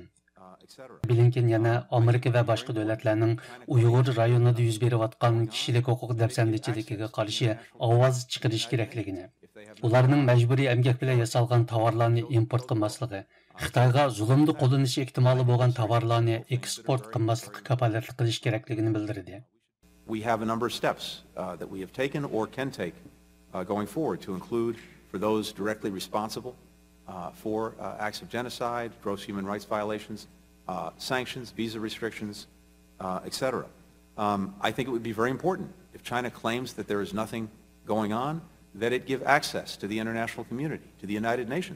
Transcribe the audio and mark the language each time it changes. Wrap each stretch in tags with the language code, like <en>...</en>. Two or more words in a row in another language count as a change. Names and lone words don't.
<uz>Bilinken yana Amerika va boshqa davlatlarning Uyg'ur rayonida yuz berayotgan kishilik huquq dafsandichiligiga qarshi ovoz chiqarish kerakligini, ularning majburiy emgak bilan yasalgan tovarlarni import qilmasligi, Xitoyga zulmni qo'llanishi ehtimoli bo'lgan tovarlarni eksport qilmaslikka kafolatlik qilish kerakligini bildirdi.</uz> <en>We have a number of steps that we have taken or can take going forward to include for those directly responsible for acts of genocide, gross human rights violations, sanctions, visa restrictions, etc. I think it would be very important if China claims that there is nothing going on, that it give access to the international community, to the United Nations.</en>